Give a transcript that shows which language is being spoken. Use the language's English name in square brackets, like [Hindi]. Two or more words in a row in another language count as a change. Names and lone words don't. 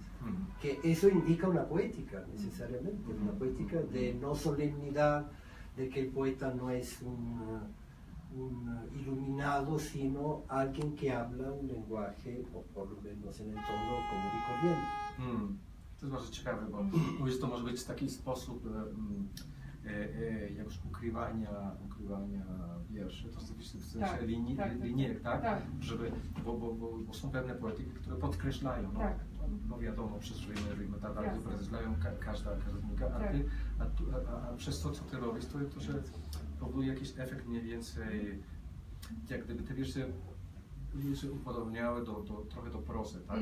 [Spanish] Que eso indica una poética necesariamente, una poética de no solemnidad, de que el poeta no es un iluminado, sino alguien que habla un lenguaje, o por lo menos en el tono común y corriente. [Polish] To jest bardzo ciekawe, bo mówisz, to może być taki sposób jakoś ukrywania wierszy, to w sensie linijek, tak? Żeby, bo są pewne poetyki, które podkreślają, no, no wiadomo, przez rymy tak dalej, podkreślają każda znika, a przez to, co ty robisz, to że powoduje jakiś efekt mniej więcej, jak gdyby te wiersze upodobniały trochę do prozy, tak?